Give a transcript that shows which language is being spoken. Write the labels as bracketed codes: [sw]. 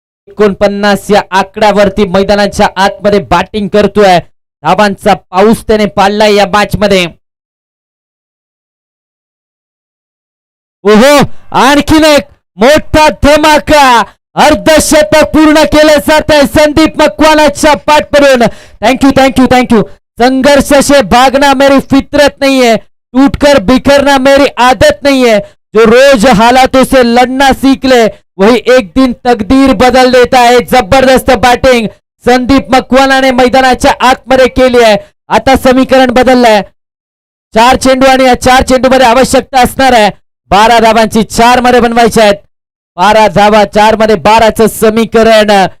[mr] या आकड्यावरती मैदानाच्या आतमध्ये बॅटिंग करतोय. धावांचा पाऊस त्याने पाडलाय या मॅच मध्ये. ओहो, आणखीन एक मोठा धमाका. अर्धशतक पूर्ण केलं जात आहे संदीप मकवानाच्या पाठवरून. [en] Thank you. [hi] संघर्ष से भागना मेरी फितरत नहीं है, टूटकर बिखरना मेरी आदत नहीं है. जो रोज हालातों से लड़ना सीख ले वही एक दिन तकदीर बदल देता है. [mr] जबरदस्त बॅटिंग संदीप मकवानाने मैदानाच्या आतमध्ये केली आहे. आता समीकरण बदललंय. 4 चेंडू आणि या 4 चेंडू मध्ये आवश्यकता असणार आहे 12 धावांची. 4 मध्ये बनवायच्या आहेत. 12 धावा. 4 मध्ये 12चं समीकरण.